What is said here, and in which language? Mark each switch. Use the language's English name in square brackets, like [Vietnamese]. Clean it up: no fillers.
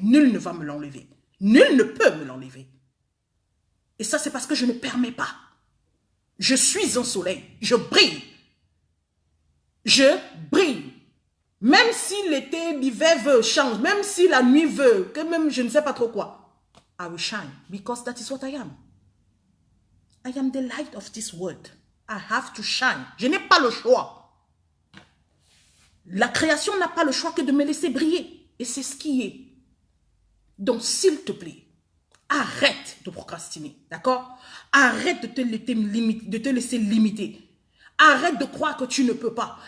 [French] Nul ne va me l'enlever. Nul ne peut me l'enlever. Et ça, c'est parce que je ne permets pas. Je suis un soleil. Je brille. Je brille. Même si l'été, l'hiver veut change, même si la nuit veut, que même je ne sais pas trop quoi. [English] I will shine because that is what I am. I am the light of this world. I have to shine. [French] Je n'ai pas le choix. La création n'a pas le choix que de me laisser briller. Et c'est ce qui est. Donc, s'il te plaît, arrête de procrastiner. D'accord? Arrête de te laisser limiter. Arrête de croire que tu ne peux pas.